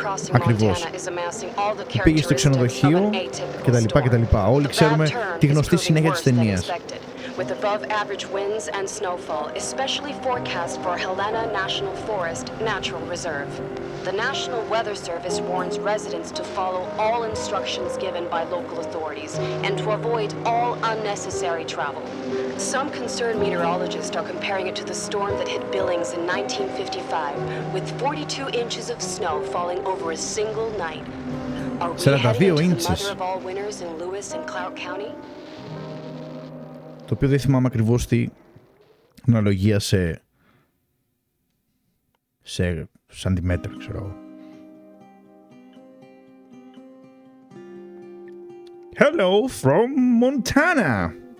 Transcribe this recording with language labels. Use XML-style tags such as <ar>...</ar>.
<el>Ακριβώς. Πήγε στο ξενοδοχείο κτλ. Όλοι ξέρουμε τη γνωστή συνέχεια της ταινίας.</el> <en>With above average winds and snowfall, especially forecast for Helena National Forest Natural Reserve. The National Weather Service warns residents to follow all instructions given by local authorities and to avoid all unnecessary travel. Some concerned meteorologists are comparing it to the storm that hit Billings in 1955, with 42 inches of snow falling over a single night. Are we heading into the mother of all winters in Lewis and Clark County?</en> <el>Το οποίο δεν θυμάμαι ακριβώς τι αναλογία σε σαντιμέτρα, ξέρω εγώ.</el> <en>Hello from Montana.</en>